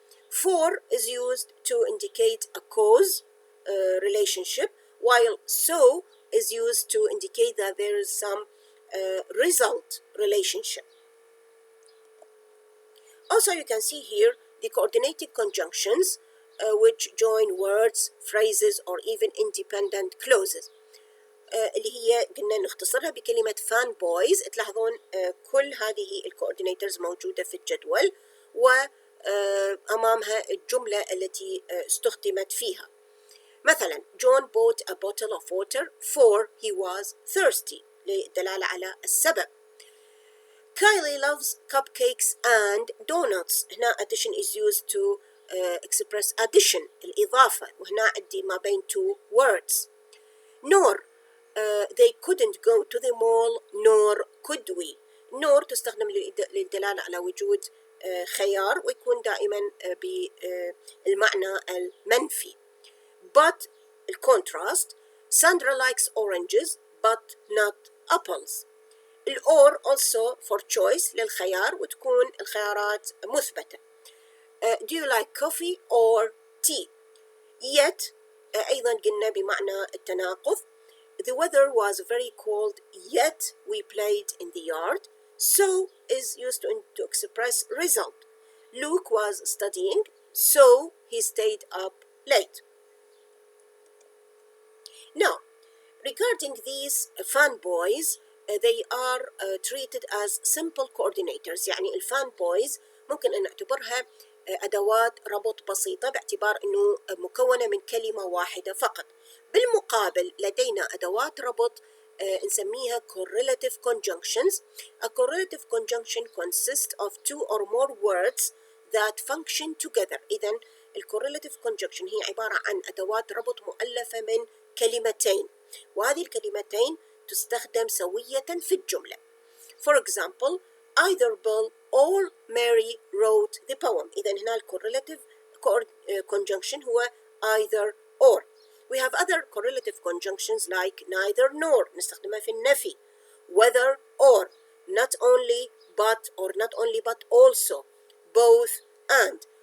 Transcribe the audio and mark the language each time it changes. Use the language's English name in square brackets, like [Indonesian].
[English] For is used to indicate a cause relationship, while so is used to indicate that there is some result relationship. Also, you can see here the coordinated conjunctions which join words, phrases, or even independent clauses. [Arabic] اللي هي قلنا نختصرها بكلمة fan boys. تلاحظون كل هذه الكوردينيترز موجودة في الجدول وأمامها الجملة التي استخدمت فيها. مثلا [English] John bought a bottle of water for he was thirsty [Arabic] للدلالة على السبب. [English] Kylie loves cupcakes and donuts. هنا addition is used to express addition [Arabic] الإضافة وهنا عندي ما بين [English] two words. Nor they couldn't go to the mall nor could we. [Arabic] nor تستخدم للدلالة على وجود خيار ويكون دائما بالمعنى المنفي. [English] But contrast, Sandra likes oranges but not apples. or also for choice [Arabic] للخيار وتكون الخيارات مثبتة. [English] Do you like coffee or tea? [Arabic] Yet أيضا قلنا بمعنى التناقض. [English] The weather was very cold yet we played in the yard. So is used to express result. Luke was studying so he stayed up late. Now, regarding these fanboys, they are treated as simple coordinators. [Arabic] يعني الفان بويز ممكن أن نعتبرها أدوات ربط بسيطة باعتبار أنه مكونة من كلمة واحدة فقط. بالمقابل لدينا أدوات ربط نسميها correlative conjunctions. [English] A correlative conjunction consists of two or more words that function together. [Arabic] إذن correlative conjunction هي عبارة عن أدوات ربط مؤلفة من كلمتين وهذه الكلمتين تستخدم سوية في الجملة. [English] For example, either Bill or Mary wrote the poem. [Arabic] إذن هنا correlative conjunction هو either or. [English] We have other correlative conjunctions like neither nor [Arabic] نستخدمها في النفي. [English] Whether or, not only but or not only but also, both and.